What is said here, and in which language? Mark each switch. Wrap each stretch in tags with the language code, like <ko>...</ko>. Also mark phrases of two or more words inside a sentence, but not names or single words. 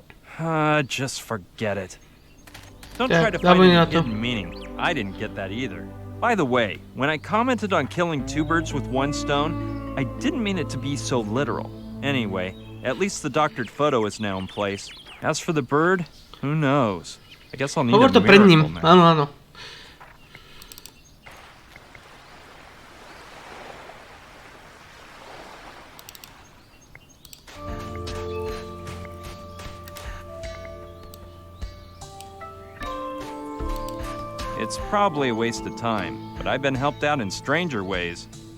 <en>Just forget it. Don't Yeah, try to find dawaj any</en> <sk>na to.</sk> <en>hidden meaning. I didn't get that either. By the way, when I commented on killing 2 birds with 1 stone, I didn't mean it to be so literal. Anyway, at least the doctored photo is now in place. As for the bird, who knows? I guess I'll need Hovor a</en> <sk>to pred ním.</sk> <en>miracle now.</en> <sk>Áno, áno.</sk> <en>It's probably a waste of time, but I've been helped out in stranger ways.</en>